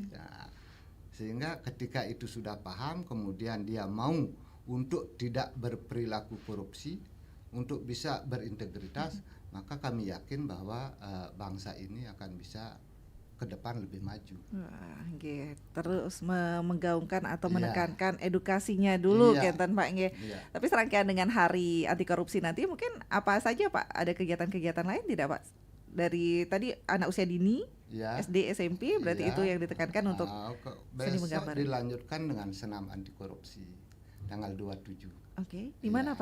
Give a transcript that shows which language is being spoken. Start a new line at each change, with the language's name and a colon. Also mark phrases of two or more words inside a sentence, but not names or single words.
Indonesian: Nah, sehingga ketika itu sudah paham, kemudian dia mau untuk tidak berperilaku korupsi, untuk bisa berintegritas, maka kami yakin bahwa bangsa ini akan bisa ke depan lebih maju. Wah, nggih. Terus menggaungkan atau Iya. menekankan edukasinya dulu Iya.
Balinese: Kenten Pak nggih.
Indonesian: Iya. Tapi serangkaian dengan hari anti korupsi nanti mungkin apa saja Pak? Ada kegiatan-kegiatan lain tidak Pak? Dari tadi anak usia dini, Ya. SD, SMP berarti Iya. itu yang ditekankan untuk seni Besok menggambar. dilanjutkan dengan senam anti korupsi tanggal 27 Oke, di mana